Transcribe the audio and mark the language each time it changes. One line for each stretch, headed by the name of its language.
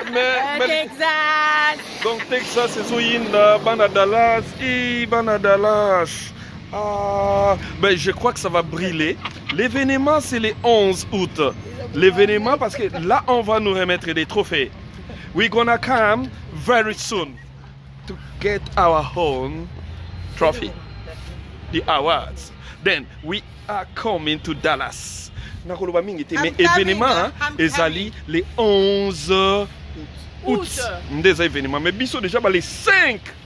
French: Mais Texas. Donc Texas c'est Zoyinda, Bana Dallas, Bana Dallas. Ah, ben je crois que ça va brûler. L'événement c'est le 11 août. L'événement parce que là on va nous remettre des trophées.
English: We're gonna come very soon to get our own trophy, the awards. Then we are coming to Dallas.
Lingala: Nakoloba mingi te mais événement ezali
French: le 11 août. Des événements mais
Lingala: biso
French: déjà les 5.